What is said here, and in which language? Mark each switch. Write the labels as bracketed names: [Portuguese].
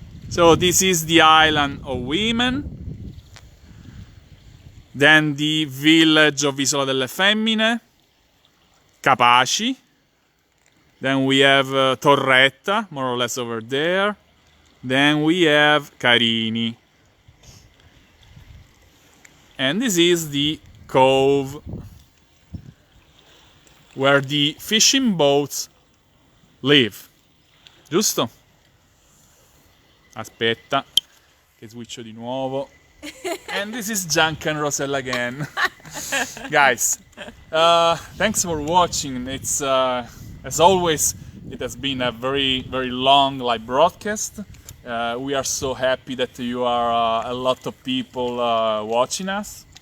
[English] So this is the island of women, then the village of Isola delle Femmine, Capaci, then we have Torretta, more or less over there, then we have Carini. And this is the cove where the fishing boats live. [Italian] Giusto? Aspetta, che switcho di nuovo. [English] And this is Gianca and Rosella again. Guys, thanks for watching. It's as always, it has been a very, very long live broadcast. We are so happy that you are a lot of people watching us.